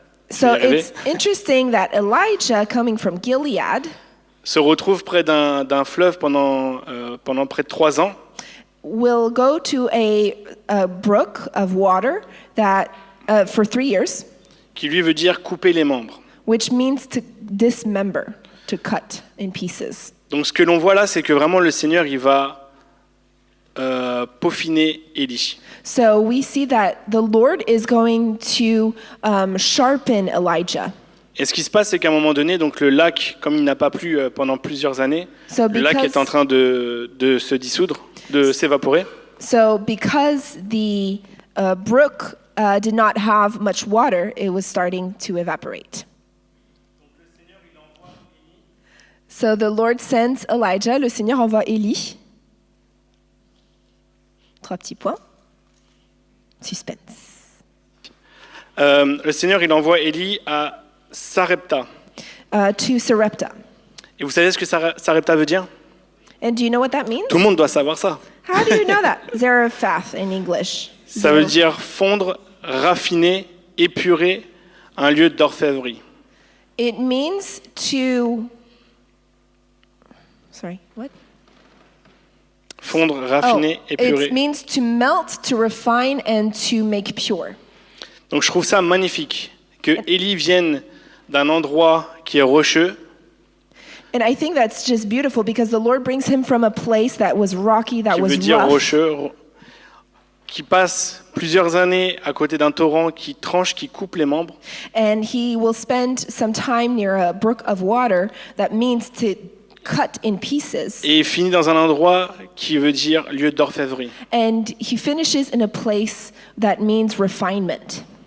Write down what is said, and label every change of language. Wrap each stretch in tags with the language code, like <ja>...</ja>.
<en>So it's interesting that Elijah, coming from Gilead,</en> <fr>se retrouve près d'un fleuve pendant près de 3 ans.</fr> <en>will go to a brook of water that for 3 years,</en> <fr>Qui lui veut dire couper les membres.</fr> <en>which means to dismember, to cut in pieces.</en> <fr>Donc ce que l'on voit là, c'est que vraiment le Seigneur, il va peaufiner Élie.</fr> <en>So we see that the Lord is going to sharpen Elijah.</en> <fr>Et ce qui se passe, c'est qu'à un moment donné, donc le lac, comme il n'a pas plu pendant plusieurs années,</fr> <en>So</en> <fr>le lac est en train de se dissoudre, de s'évaporer.</fr> <en>So because the brook did not have much water, it was starting to evaporate. So the Lord sends Elijah,</en> <fr>le Seigneur envoie Élie. 3 petits points. Suspense. Le Seigneur, il envoie Élie à Sarepta.</fr> <en>To Sarepta.</en> <fr>Et vous savez ce que Sarepta veut dire?</fr> <en>And do you know what that means?</en> <fr>Tout le monde doit savoir ça.</fr> <en>How do you know that? Zarephath in English.</en> <fr>Ça veut dire fondre, raffiner, épurer, un lieu d'orfèvrerie.</fr> <en>It means to... Sorry, what?</en> <fr>Fondre, raffiner, épurer.</fr> <en>It means to melt, to refine, and to make pure.</en> <fr>Donc je trouve ça magnifique que Élie vienne d'un endroit qui est rocheux.</fr> <en>And I think that's just beautiful because the Lord brings him from a place that was rocky, that</en> <fr>Qui</fr> <en>was</en> <fr>veut dire</fr> <en>rough,</en> <fr>rocheux, qui passe plusieurs années à côté d'un torrent qui tranche, qui coupe les membres.</fr> <en>and he will spend some time near a brook of water that means to cut in pieces.</en> <fr>Et il finit dans un endroit qui veut dire lieu d'orfèvrerie.</fr> <en>And he finishes in a place that means refinement.</en>